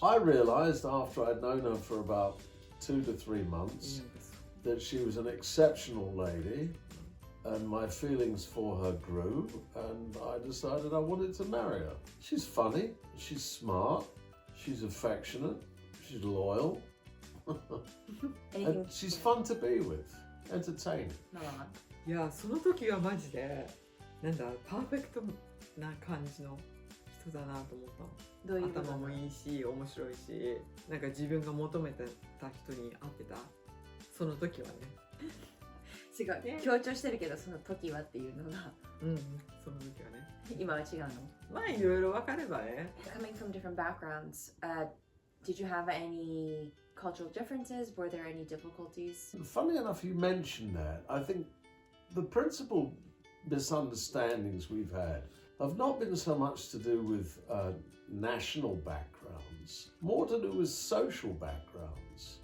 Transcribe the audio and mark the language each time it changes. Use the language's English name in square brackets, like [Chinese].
[English] I realised after I'd known her for about 2 to 3 months that she was an exceptional lady, and my feelings for her grew, and I decided I wanted to marry her. She's funny, she's smart, she's affectionate, she's loyal, Anything? and she's fun to be with, entertaining. [Japanese] いや、その時はマジで、パーフェクトな感じの人だなと思ったの。どういうこと？頭もいいし、面白いし、自分が求めてた人に会ってた。その時はね。違う。強調してるけど、その時はっていうのが、その時はね。今は違うの？まあ、いろいろ分かればね。 [English] Coming from different backgrounds, did you have any cultural differences? Were there any difficulties? Funny enough, you mentioned that. I think the principal misunderstandings we've had have not been so much to do with national backgrounds, more to do with social backgrounds.